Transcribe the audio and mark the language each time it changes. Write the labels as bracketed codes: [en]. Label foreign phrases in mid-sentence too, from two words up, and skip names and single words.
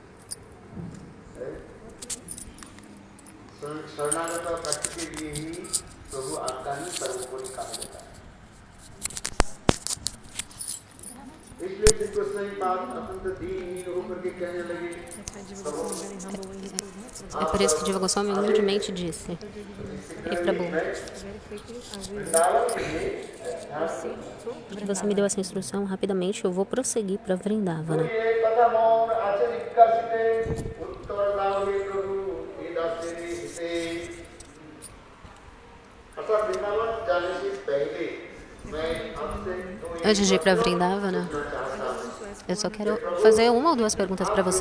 [hi] शरणागत भक्त के लिए ही प्रभु आज्ञा ही सर्वोपरि कहा जाता है। इसलिए श्री कृष्ण की बात अत्यंत दीनहीन होकर के कहने लगे। [pt] É por isso que Jiva Goswami humildemente disse: Ei, Prabhu, porque você me deu essa instrução, rapidamente eu vou prosseguir para Vrindavana. Antes de ir para Vrindavana, eu só quero fazer uma ou duas perguntas para você.